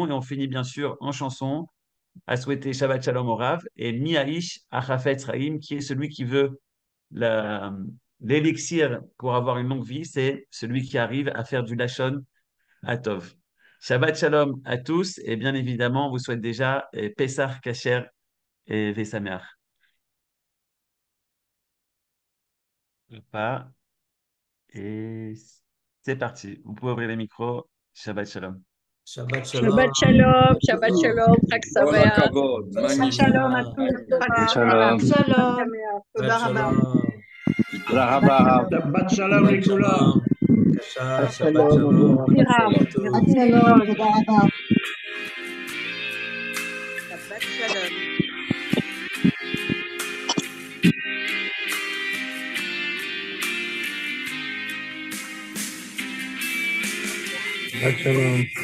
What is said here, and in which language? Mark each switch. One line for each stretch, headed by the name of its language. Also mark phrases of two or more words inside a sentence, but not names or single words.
French: Et on finit bien sûr en chanson, à souhaiter
Hebrew: שבת שלום
French: au Rav et
Hebrew: מי האיש החפץ חיים,
French: qui est celui qui veut la- l'élixir pour avoir une longue vie, c'est celui qui arrive à faire du
Hebrew: לשון הטוב. שבת שלום
French: à tous et bien évidemment, on vous souhaite déjà
Hebrew: פסח כשר
French: et Vesameach. Pas. Et c'est parti. Vous pouvez ouvrir les micros.
Hebrew: שבת שלום. Shabbat Shabbat Shalom. שלום, חג All Sameach. הכבוד, Shabbat
French: magnifique. Shalom à tous.
Hebrew: Shabbat Shalom. Shalom. תודה Shabbat רבה. Shalom. תודה רבה הרב. שבת שלום Shabbat לכולם. שלום. קשה, שבת שלום, Shalom. מירב. שלום.
French: Tout.
Hebrew: Shalom, תודה רבה. שבת שלום. שבת שלום.